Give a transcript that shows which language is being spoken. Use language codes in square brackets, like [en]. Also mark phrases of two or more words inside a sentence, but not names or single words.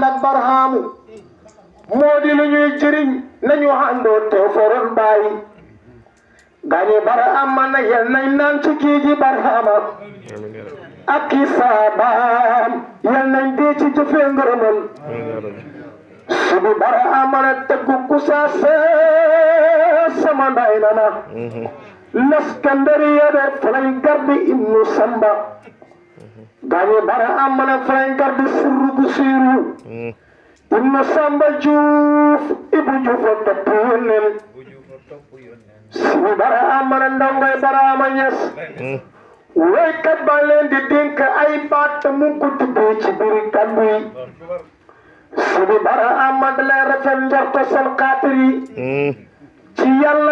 [wo] ak barhaamu moo di lu ñuy jëriñ nañu àndoo te foron bàyyi gañe bara amana yel nañ naan ci kii ji barhama ak ki saabaam yel nañ dee ci jëfee ngërëmal sidi bara amana tëggu kusaase sama nday nana laskandari yede falañ gardi ibnu samba gañe bara amana falañ gardi sirru bu siiru ibnu samba juuf ibu juufa topp yónneen sidi bara amana ndongoy Barama Ñas waykat ba leen di dénk ay baat mu ko tuddee ci biir kàddu yi sidi bara amana lay rafet njorto seen xaatir yi ci yàlla